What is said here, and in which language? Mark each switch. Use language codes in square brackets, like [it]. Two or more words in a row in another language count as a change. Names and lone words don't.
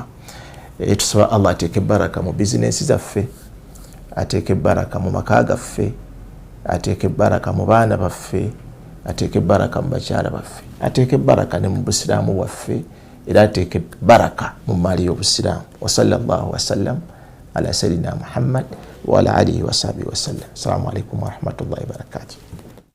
[lg] Tusaba Allah ateeke baraka mu bizinensi zaffe, ateeke baraka mu maka gaffe, ateeke baraka mu baana baffe, ateeke baraka mu bakyala baffe, ateeke baraka ne mu Busiraamu waffe, era ateeke baraka mu maali y'Obusiraamu. [ar] وصلى الله وسلم على سيدنا محمد وعلى آله وصحبه وسلم. السلام عليكم ورحمة الله وبركاته.